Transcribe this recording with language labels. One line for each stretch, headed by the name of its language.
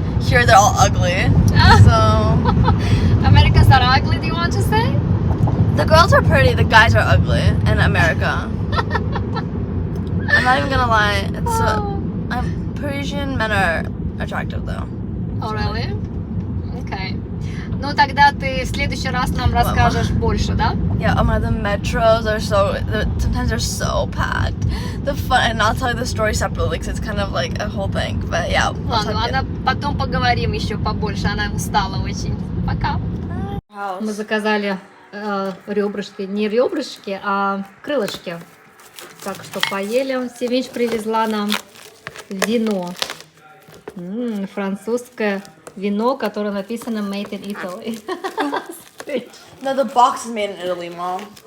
English: Here they're all ugly, so... Americans are ugly, do you want to say? The girls are pretty, the guys are ugly in America. I'm not even gonna lie, Parisian men are attractive though. Oh, really? Okay.
Russian: Ну, тогда ты в следующий раз нам расскажешь больше, да?
English: Yeah, oh my, the metros are sometimes they're so packed. And I'll tell you the story separately because it's kind of like a whole thing. But yeah.
Russian: Ладно, потом поговорим еще побольше, она устала очень. Пока. Мы заказали ребрышки, не ребрышки, а крылышки. Так что поели. Семич привезла нам вино. Французское вино, которое написано
English: Made in Italy. No, the box is made in Italy, Mom.